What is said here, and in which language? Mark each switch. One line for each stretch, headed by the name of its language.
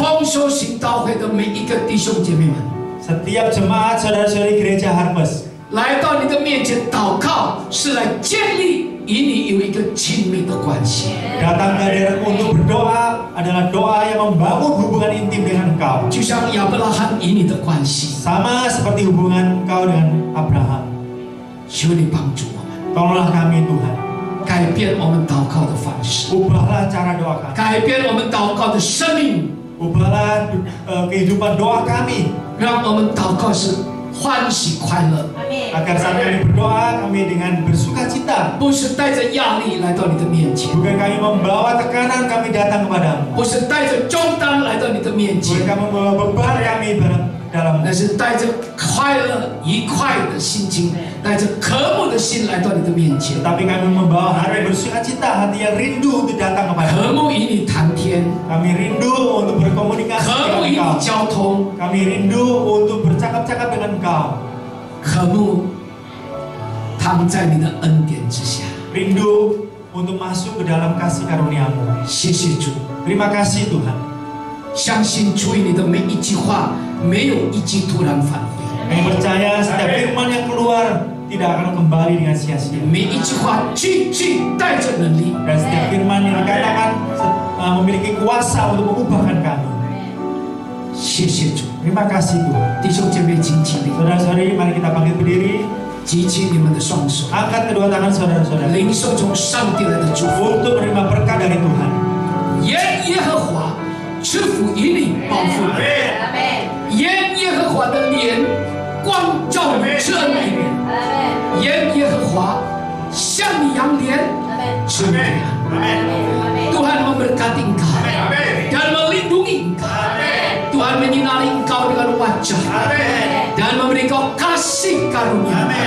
Chinese: 丰收行道会的每一个弟兄姐妹们，
Indonesian: Setiap jemaat saudara-saudari gereja Harvest
Chinese: 来到你的面前祷告，是来建立与你有一个亲密的关系。
Indonesian: datang ke hadirat untuk berdoa adalah doa yang membangun hubungan intim dengan Engkau.
Chinese: 就像亚伯拉罕与你的关系，
Indonesian: Sama seperti hubungan Engkau dengan Abraham.
Chinese: 求你帮助我们，
Indonesian: Tolonglah kami Tuhan.
Chinese: 改变我们祷告的方式，
Indonesian: Ubahlah cara doa kami.
Chinese: 改变我们祷告的生命，
Indonesian: Ubahlah kehidupan doa kami.
Chinese: 让我们祷告是欢喜快乐，
Indonesian: Agar saat kami berdoa, kami dengan bersuka cita.
Chinese: 不是带着压力来到你的面前，
Indonesian: Bukan kami membawa tekanan, kami datang kepadamu.
Chinese: 不是带着重担来到你的面
Indonesian: Bukan
Chinese: 前，
Indonesian: kami membawa beban kami dalam
Chinese: 但是带着快乐、愉快的心情，带着渴慕的心来到你的面前，
Indonesian: Tapi kami membawa hati bersuka cita, hati yang rindu untuk datang
Chinese: 渴
Indonesian: kepadamu.
Chinese: 慕与你谈天，
Indonesian: Kami rindu untuk berkomunikasi
Chinese: 渴慕
Indonesian: dengan
Chinese: 与你
Indonesian: Engkau.
Chinese: 交通，
Indonesian: Kami rindu untuk bercakap-cakap dengan Engkau.
Chinese: 渴慕躺在你的恩典之下。
Indonesian: Rindu untuk masuk ke dalam kasih karunia-Mu.
Chinese: 谢谢主，
Indonesian: Terima kasih Tuhan.
Chinese: 相信主与你的每一句话，没有一句突然返回。
Indonesian: Kami percaya setiap firman yang keluar tidak akan kembali dengan sia-sia.
Chinese: 每一句话句句带着能力。
Indonesian: Dan setiap firman yang dikatakan memiliki kuasa untuk mengubahkan kami.
Chinese: 谢谢主，
Indonesian: Terima kasih Tuhan.
Chinese: 弟兄姐妹，请起立，
Indonesian: Saudara-saudari, mari kita bangkit berdiri.
Chinese: 举起你们的双手，
Indonesian: Angkat kedua tangan saudara-saudara
Chinese: 领受从上帝来的祝福。
Indonesian: untuk menerima berkat dari Tuhan.
Chinese: 愿耶和华赐福于你，保护你；愿耶和华的脸光照你，赐恩于你；愿耶和华向你扬脸，赐你平安。
Indonesian: Tuhan memberkati engkau dan melindungi engkau. Tuhan menyinari engkau dengan wajah dan memberi engkau kasih karunia.